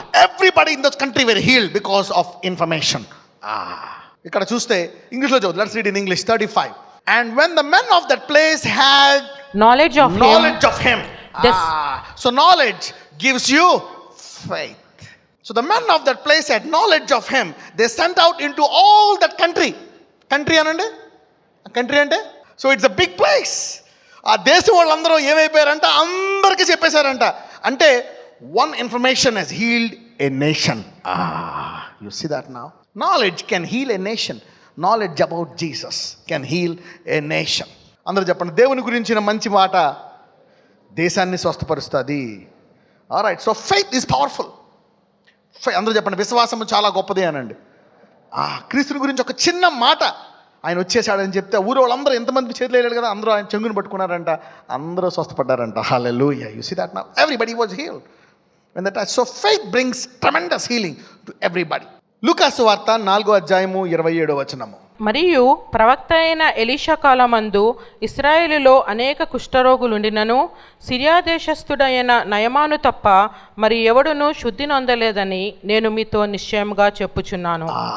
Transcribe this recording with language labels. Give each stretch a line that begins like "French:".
English: Everybody in this country were healed because of information.
Telugu: ఇక్కడ చూస్తే English లో చదువు.
English: Let's read in English 35. And when the men of that place had knowledge of him. So knowledge gives you faith. So the men of that place had knowledge of him. They sent out into all that country. Country ante so it's a big place.
Telugu: ఆ దేశం వాళ్ళందరూ ఏమైపోయారంట? అందరికీ చెప్పేశారంట. అంటే
English: one information has healed a nation. You see that now? Knowledge can heal a nation. Knowledge about Jesus can heal a nation.
Telugu: అందరూ చెప్పండి, దేవుని గురించిన మంచి మాట దేశాన్ని స్వస్థపరుస్తుంది.
English: Alright, so faith is powerful.
Telugu: అందరూ చెప్పండి, విశ్వాసము చాలా గొప్పది అనండి. క్రీస్తుని గురించి ఒక చిన్న మాట ఆయన వచ్చేసాడని చెప్తే ఊరు వాళ్ళందరూ ఎంతమంది చేతులు వేయలేడు కదా, అందరూ ఆయన చెంగుని పట్టుకున్నారంట, అందరూ స్వస్థపడ్డారంట. హల్లెలూయా.
English: You see that now? Everybody was healed when that touch. So faith brings tremendous healing to everybody.
Telugu: లూకాసు వార్త 4:27. మరియు ప్రవక్త అయిన ఎలీషా కాలమందు ఇశ్రాయేలులో అనేక కుష్ఠరోగులుండినను సిరియా దేశస్థుడైన నయమాను తప్ప మరి ఎవడునూ శుద్ధి నొందలేదని నేను మీతో నిశ్చయముగా చెప్పుచున్నాను.